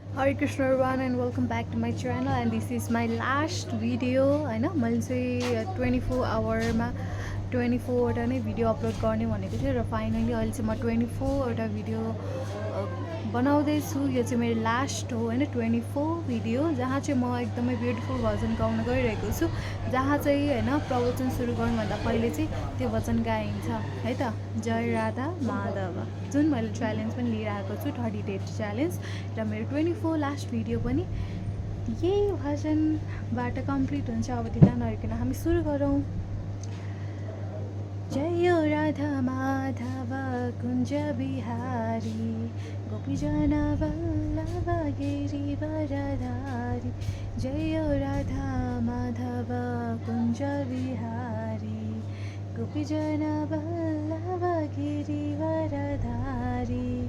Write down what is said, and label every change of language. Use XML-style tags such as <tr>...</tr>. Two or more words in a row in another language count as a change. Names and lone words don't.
<en>Hare Krishna everyone and welcome back to my channel, and this is my last video</en> <ne>हैन मैले चाहिँ 24 आवरमा 24 वटा नै भिडियो अपलोड गर्ने भनेको थिएँ र फाइनली अहिले चाहिँ म 24 वटा भिडियो बनाउँदैछु। यो चाहिँ मेरो लास्ट हो हैन 24 भिडियो, जहाँ चाहिँ म एकदमै ब्युटिफुल भजन गाउन गइरहेको छु, जहाँ चाहिँ हैन प्रवचन सुरु गर्नुभन्दा पहिले चाहिँ त्यो भजन गाइन्छ है त। जय राधा माधव जुन मैले च्यालेन्ज पनि लिएर आएको छु 30</ne> <en>days challenge,</en> <ne>र मेरो 24 लास्ट भिडियो पनि यही भजनबाट कम्प्लिट हुन्छ। अब ढिला नरिकन हामी सुरु गरौँ।</ne> <sa>जय राधा माधव कुञ्ज बिहारी गोपीजन वल्लभ गिरिवरधारी। जय राधा माधव कुञ्ज बिहारी गोपीजन वल्लभ गिरिवरधारी।</sa>